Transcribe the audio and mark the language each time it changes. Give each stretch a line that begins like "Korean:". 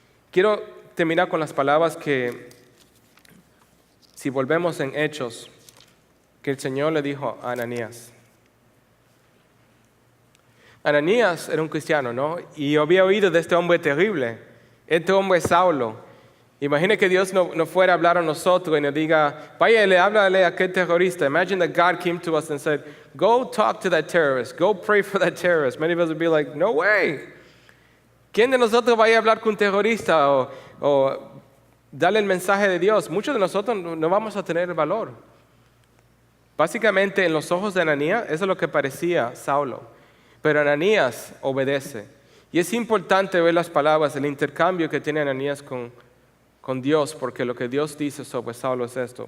Spanish: Quiero terminar con las palabras que, si volvemos en Hechos, que el Señor le dijo a Ananías. Ananías era un cristiano, ¿no? Y yo había oído de este hombre terrible, este hombre Saulo. Imagine que Dios no fuera a hablar a nosotros y nos diga, váyale, háblale a aquel terrorista.
English: Imagine that God came to us and said, go talk to that terrorist, go pray for that terrorist. Many of us would be like, no way.
Spanish: ¿Quién de nosotros vaya a hablar con un terrorista o darle el mensaje de Dios? Muchos de nosotros no vamos a tener el valor. Básicamente, en los ojos de Ananías, eso es lo que parecía Saulo. Pero Ananías obedece. Y es importante ver las palabras, el intercambio que tiene Ananías con Dios, porque lo que Dios dice sobre Saulo es esto.